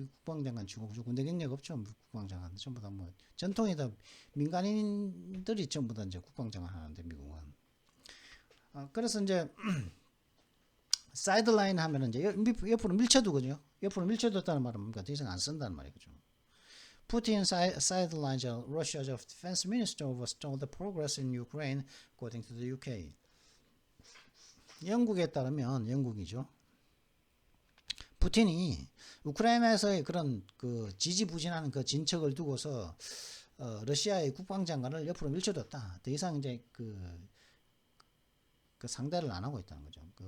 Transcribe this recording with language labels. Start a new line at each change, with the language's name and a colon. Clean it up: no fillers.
Korean: 미국 국방장관 치고 군대 경력 없죠. 미국 국방장관 전부 다 뭐 전통이 다 민간인들이 전부 다 이제 국방장관 하는데 미국은 그래서 이제 사이드라인 하면은 이제 옆으로 밀쳐두거든요. 옆으로 밀쳐뒀다는 말은 뭔가 더 이상 안 쓴다는 말이죠.
English: Putin sidelines Russia's defense minister overstalled the progress in Ukraine, according to the UK.
Korean: 영국에 따르면 영국이죠. 푸틴이 우크라이나에서의 그런 그 지지부진하는 그 진척을 두고서 러시아의 국방장관을 옆으로 밀쳐뒀다. 더 이상 이제 그 상대를 안 하고 있다는 거죠.